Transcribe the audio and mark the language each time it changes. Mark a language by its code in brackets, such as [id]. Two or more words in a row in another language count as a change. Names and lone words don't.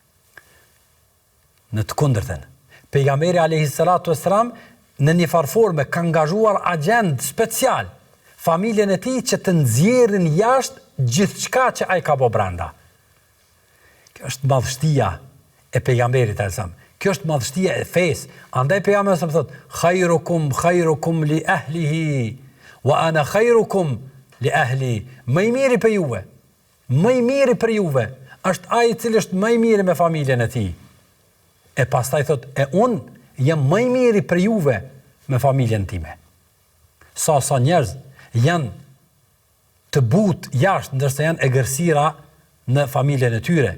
[sq] Në të kundërtën, pejgamberi [ar] عليه الصلاة والسلام [sq] në një farforme ka angazhuar agent special familjen e tij që të nxjerrin jashtë gjithçka që ai ka bërë brenda. Kjo është madhështia e pejgamberit alajhissalam. Kjo është madhështia e fesë. Andaj pejgamberi sa thotë: [ar] "خيركم لأهله وأنا خيركم لأهلي." [sq] Më i miri për juve është ai i cili është më i miri me familjen e tij. E pastaj thotë: "E unë jam më i miri për juve me familjen time." Sa njerëz janë të butë jashtë, ndërsa janë egërsira në familjen e tyre.